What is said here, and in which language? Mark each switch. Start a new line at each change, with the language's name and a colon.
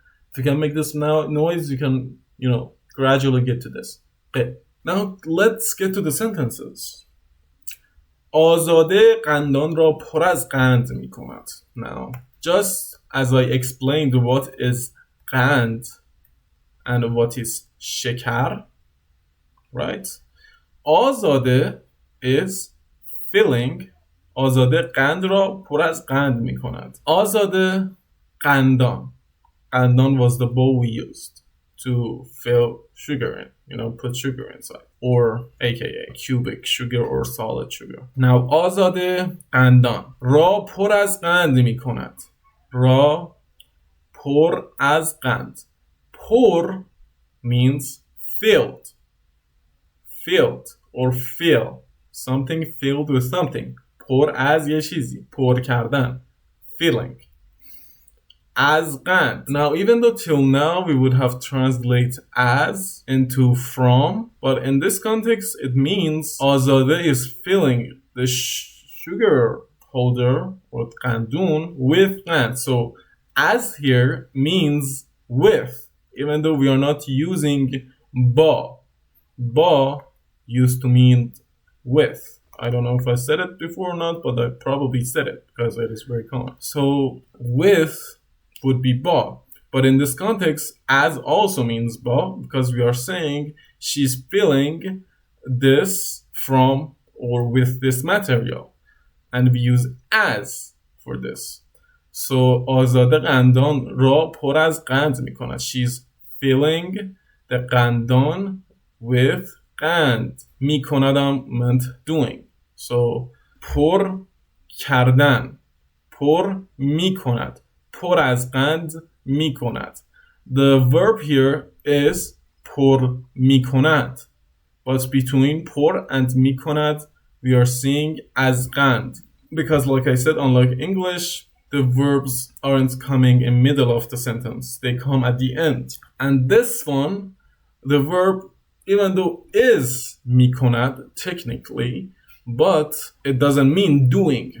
English: If you can make this noise, you can, gradually get to this.
Persian: قه.
English: Now, let's get to the sentences.
Persian: آزاده قندان را پر از قند می کند.
English: Now, just as I explained what is قند and what is شکر, right? آزاده is filling.
Persian: آزاده قند را پر از قند می کند. آزاده قندان.
English: قندان was the bowl we used to fill sugar in, put sugar inside, or aka cubic sugar or solid sugar.
Persian: Now, آزاده قندان را پر از قند می کند. را پر از قند.
English: پر means filled. Filled or fill. Something filled with something.
Persian: پر از یه چیزی. پر کردن. Filling. As قند.
English: Now, even though till now we would have translated as into from, but in this context it means آزاده is filling the sugar holder or قندون with قند. So as here means with, even though we are not using ba. Ba used to mean with. I don't know if I said it before or not, but I probably said it because it is very common. So with would be ba. But in this context, as also means ba, because we are saying she's filling this from or with this material, and we use as for this.
Persian: So آزاده قندان را پر از قند می کند.
English: She's filling the قندان with قند. می کندم meant doing.
Persian: So پر کردن، پر می کند، پر از قند می کند.
English: The verb here is
Persian: پر می کند.
English: But between پر and
Persian: می کند,
English: we are seeing as قند. Because like I said, unlike English, the verbs aren't coming in middle of the sentence. They come at the end. And this one, the verb, even though is
Persian: می کند,
English: technically, but it doesn't mean doing.